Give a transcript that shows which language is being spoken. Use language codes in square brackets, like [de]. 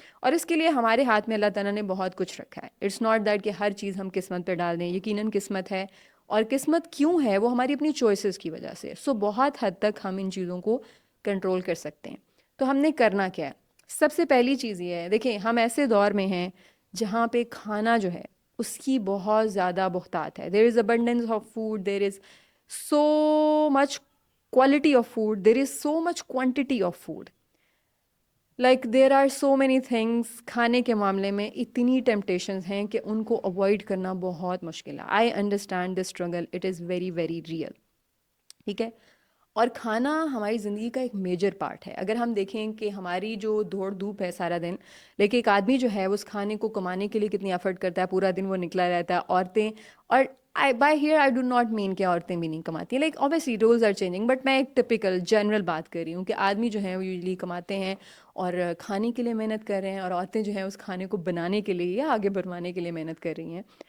[ur] اور اس کے لیے ہمارے ہاتھ میں اللہ تعالیٰ نے بہت کچھ رکھا ہے. [en] it's not that [ur] کہ ہر چیز ہم قسمت پہ ڈال دیں, یقیناً قسمت ہے, اور قسمت کیوں ہے وہ ہماری اپنی چوائسیز کی وجہ سے. سو بہت حد تک ہم ان چیزوں کو کنٹرول کر سکتے ہیں. تو ہم نے کرنا کیا ہے؟ سب سے پہلی چیز یہ ہے, دیکھیں ہم ایسے دور میں ہیں جہاں پہ کھانا جو ہے اس کی بہت زیادہ بہتات ہے. [en] There is abundance of food, there is so much quality of food, there is so much quantity of food, like there are so many things. [ur] کھانے کے معاملے میں اتنی ٹیمپٹیشنز ہیں کہ ان کو اوائڈ کرنا بہت مشکل ہے. [en] I understand this struggle, it is very very real. [ur] ٹھیک ہے, اور کھانا ہماری زندگی کا ایک میجر پارٹ ہے. اگر ہم دیکھیں کہ ہماری جو دوڑ دھوپ ہے سارا دن, لیکن ایک آدمی جو ہے اس کھانے کو کمانے کے لیے کتنی ایفرٹ کرتا ہے, پورا دن وہ نکلا رہتا ہے. عورتیں, اور [en] by here I do not mean [ur] کہ عورتیں بھی نہیں کماتی ہیں, [en] like obviously roles are changing, [ur] but میں ایک ٹپیکل جنرل بات کر رہی ہوں کہ آدمی جو ہیں وہ یوزلی کماتے ہیں اور کھانے کے لیے محنت کر رہے ہیں, اور عورتیں جو ہیں اس کھانے کو بنانے کے لیے یا آگے بڑھوانے کے لیے محنت کر رہی ہیں.